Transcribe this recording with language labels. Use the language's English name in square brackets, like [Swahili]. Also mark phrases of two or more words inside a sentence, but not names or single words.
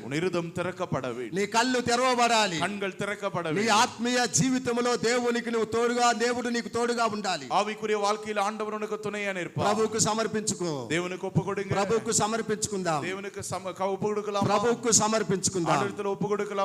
[Tamil] உன் இருதயம் திறக்கப்பட வேண்டும், [Telugu] నీ కళ్ళు తెరవబడాలి, [Tamil] கண்கள் திறக்கப்பட [Telugu] నీ [Tamil] வேண்டும். [Telugu] ఆత్మీయ జీవితంలో దేవునికి నువ్వు తోడుగా, దేవుడు నీకు తోడుగా ఉండాలి. [Tamil] ஆவிக்குரிய வாழ்க்கையில் ஆண்டவர் உனக்கு துணையா இருப்பார். [Telugu] ప్రభువుకు సమర్పించుకో, [Tamil] தேவனுக்கு ஒப்பு கொடுங்க, [Telugu] ప్రభువుకు సమర్పించుకుందాం, [Tamil] தேவனுக்கு ஒப்பு கொடுக்கலாம், [Telugu] ప్రభువుకు సమర్పించుకుందాం. [Tamil] ஆண்டவரிடத்தில் ஒப்பு கொடுக்கலாம்.